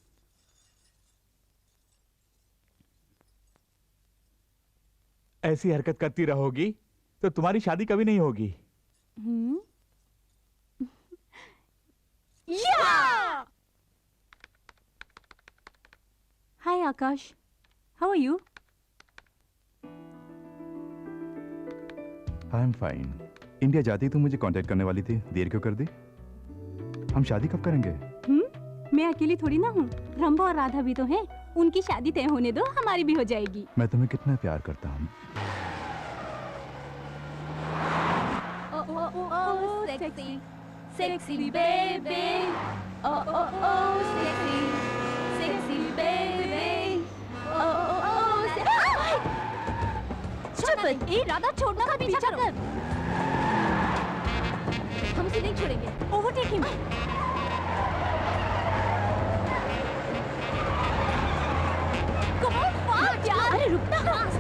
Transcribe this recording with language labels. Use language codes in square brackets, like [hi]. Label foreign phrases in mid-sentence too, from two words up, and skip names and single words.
[hi] ऐसी हरकत करती रहोगी तो तुम्हारी शादी कभी नहीं होगी। [en] हाय आकाश, how are you? I am fine. [hi] इंडिया जाती तो मुझे कांटेक्ट करने वाली थी, देर क्यों कर दी? हम शादी कब करेंगे? मैं अकेली थोड़ी ना हूँ, रंभा और राधा भी तो हैं। उनकी शादी तय होने दो, हमारी भी हो जाएगी। मैं तुम्हें कितना प्यार करता हूँ। [en] Sexy, sexy baby. Oh oh oh, sexy, sexy baby. Oh oh oh, [hi] चुप! ए राधा, छोड़ना मत, पीछा कर। हम उसे नहीं छोड़ेंगे। [en] overtake him. Come on, fast यार! [hi] अरे रुकना।